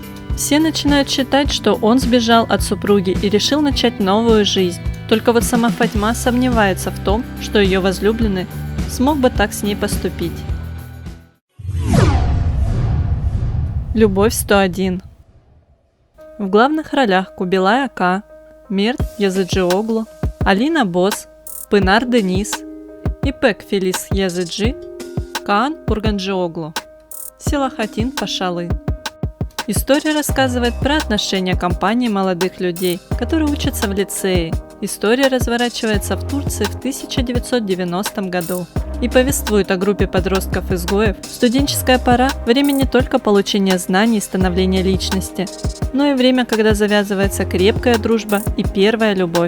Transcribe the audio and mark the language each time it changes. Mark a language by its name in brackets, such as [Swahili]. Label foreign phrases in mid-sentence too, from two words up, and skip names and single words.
[Russian] Все начинают считать, что он сбежал от супруги и решил начать новую жизнь. Только вот сама Фатьма сомневается в том, что ее возлюбленный смог бы так с ней поступить. Любовь 101. В главных ролях Кубилай Ака, Мерт Языджиоглу, Алина Бос, Пынар Денис, Ипек Фелис Языджи, Каан Пурганджиоглу, Селахатин Пашалы. История рассказывает про отношения компании молодых людей, которые учатся в лицее. История разворачивается в Турции в 1990 году и повествует о группе подростков-изгоев. Студенческая пора – время не только получения знаний и становления личности, но и время, когда завязывается крепкая дружба и первая любовь.